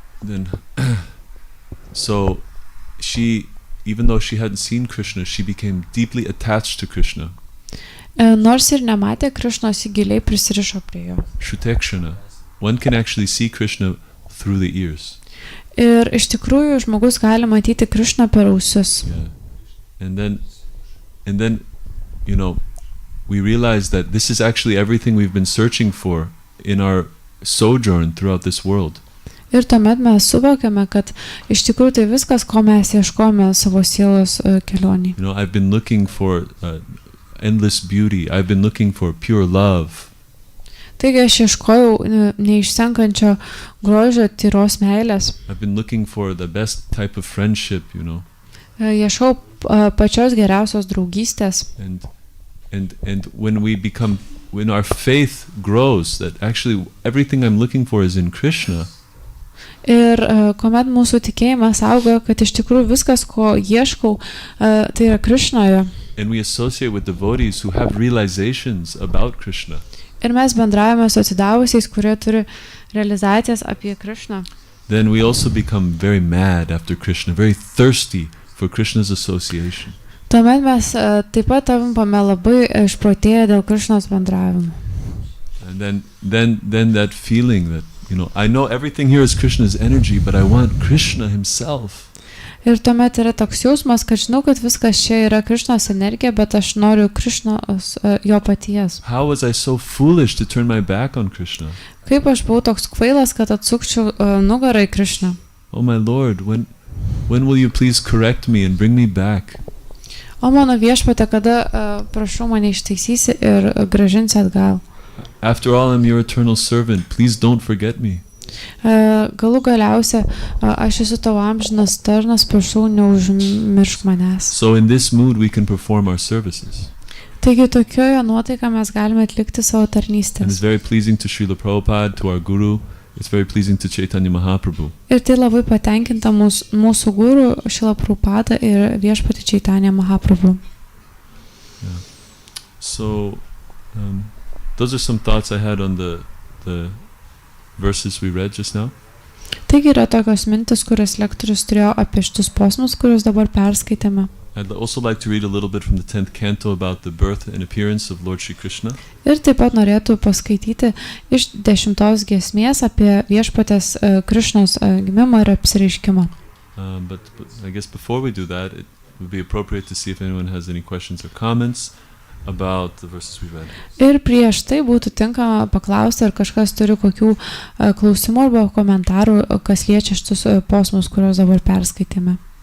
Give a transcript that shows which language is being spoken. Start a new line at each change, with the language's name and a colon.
English: Then so she, even though she hadn't seen Krishna, she became deeply attached to Krishna.
Lithuanian: Nors ir nematė Krishnos, ji giliai prisirišo prie jo.
Sanskrit: Shutekshana.
English: One can actually see Krishna through the ears.
Lithuanian: Ir iš tikrųjų žmogus gali matyti Krishną per ausis.
English: Yeah. And then we realize that this is actually everything we've been searching for in our sojourn throughout this world.
Lithuanian: Ir tuomet mes suvokiame, kad iš tikrųjų tai viskas, ko mes ieškome savo sielos kelionį.
English: You know, I've been looking for endless beauty. I've been looking for pure love.
Lithuanian: Taigi aš ieškojau neišsenkančio grožio, tyros meilės.
English: I've been looking for the best type of friendship, you know.
Lithuanian: Ieškau pačios geriausios draugystės.
English: And when our faith grows, that actually everything I'm looking for is in Krishna.
Lithuanian: Ir kuomet mūsų tikėjimas auga, kad iš tikrųjų viskas, ko ieškau, tai yra Krishnoje.
English: And we associate with devotees who have realizations about Krishna.
Lithuanian: Ir mes bendravome su atsidavusiais, kurie turi realizacijas apie Krishną.
English: Then we also become very mad after Krishna, very thirsty for Krishna's association.
Lithuanian: Tuomet mes taip pat tampame labai išprotėję dėl Krishnos bendravimo.
English: And then that feeling that, you know, I know everything here is Krishna's energy, but I want Krishna himself.
Lithuanian: Ir tuomet yra toks jausmas, kad žinau, kad viskas čia yra Krishnos energija, bet aš noriu Krishnos jo paties.
English: How was I so foolish to turn my back on Krishna?
Lithuanian: Kaip aš buvau toks kvailas, kad atsukčiau nugarą į Krishną.
English: Oh my Lord, when will you please correct me and bring me back?
Lithuanian: O mano viešpatie, kada prašau mane ištaisysi ir grąžinsi atgal.
English: After all, I'm your eternal servant. Please don't forget me.
Lithuanian: Galų galiausia, aš esu tavo amžinas tarnas, prašau, neužmiršk manęs.
English: So in this mood we can perform our services.
Lithuanian: Taigi tokioje nuotaika mes galime atlikti savo
English: And it's
Lithuanian: tarnystės.
English: very pleasing to Srila Prabhupada, to our Guru. It's very pleasing to Chaitanya Mahaprabhu.
Lithuanian: Ir tai labai patenkinta mūsų guru Šrila Prabhupada ir viešpatį Chaitanya Mahaprabhu.
English: Yeah. So those are some thoughts I had on the verses we read just now.
Lithuanian: Taigi yra tokios mintis, kurias lektorius turėjo apie šitus posmus, kuriuos dabar perskaitėme.
English: I'd also like to read a little bit from the 10th canto about the birth and appearance of Lord Shri Krishna.
Lithuanian: Ir taip pat norėtų paskaityti iš 10 giesmės apie viešpatės Krishnos gimimą ir apsireiškimą.
English: But I guess before we do that, it would be appropriate to see if anyone has any questions or comments about the verses we read.
Lithuanian: Ir prieš tai būtų tinkama paklausti, ar kažkas turi kokių klausimų arba komentarų, kas liečia šitus posmus, kuriuos dabar perskaitėme.